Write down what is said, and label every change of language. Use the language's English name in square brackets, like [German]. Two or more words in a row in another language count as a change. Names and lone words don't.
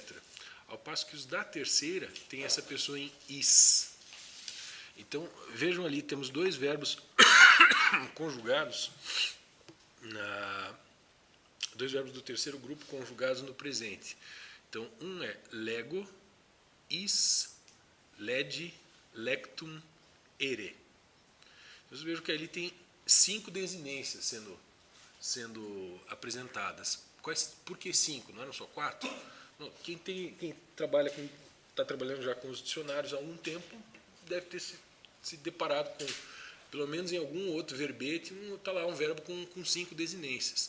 [Portuguese] Ao passo que os da terceira tem essa pessoa em is. Então, vejam ali, temos dois verbos conjugados, dois verbos do terceiro grupo conjugados no presente. Então, um é lego, [Latin] is, legi, lectum, ere. [Portuguese] Vocês vejam que ali tem 5 desinências sendo apresentadas. Por que 5? Não eram só 4? Quem está trabalhando já com os dicionários há algum tempo deve ter se deparado com, pelo menos em algum outro verbete, está lá um verbo com 5 desinências.